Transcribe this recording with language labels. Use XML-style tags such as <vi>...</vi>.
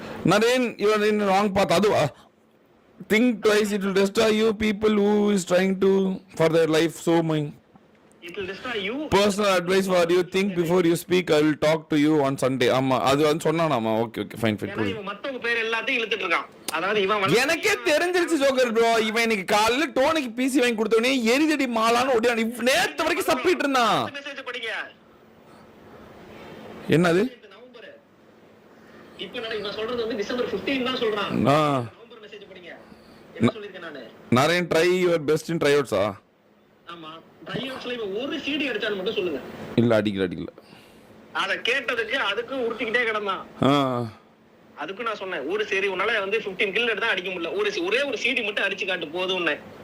<en>Naren, you are in the wrong path. Adu, think twice, it will destroy you. People who is trying to for their life so much. It will destroy you. Personal advice for you, think before you speak. I will talk to you on Sunday.</en> <ta>ஆமா அது வந்து சொன்னானாமா. Okay fine. ஏன்னா இவன் மத்தவங்க பேர் எல்லாத்தையும் இழுத்துட்டு இருக்கான். அதாவது இவன் எனக்கே தெரிஞ்சிருச்சு ஜோக்கர் ப்ரோ. இவன் இன்னைக்கு காலையில டோனிக்கு பிசி வாங்கி கொடுத்தவனே எரிதடி மாலான்னு ஓடியான். நேத்து வரைக்கும் சப்பிட்டு இருந்தான். மெசேஜ் படிங்க. என்னது? நவம்பர். இப்போ நான் சொல்றது வந்து டிசம்பர் 15 தான் சொல்றான். நவம்பர் மெசேஜ் படிங்க. என்ன சொல்லிருக்கேன் நானு?</ta> <en>Naren, try your best in tryouts.</en> <ta>ஆமா. ட்ரைஅவுட்ஸ்ல இவன் ஒரு சிடி அடிச்சான்னு மட்டும் சொல்லுங்க. இல்ல அடிக்கல. அத கேட்டதுக்கு அதுக்கு உருட்டிக்கிட்டே கிடந்தான். அதுக்கு நான் சொன்னேன், ஒரு சரி உன்னால வந்து 15 கில் எடுத்தா அடிக்க முடியல, ஒரே ஒரு சிடி மட்டும் அடிச்சு காட்டு போதும்னே.</ta>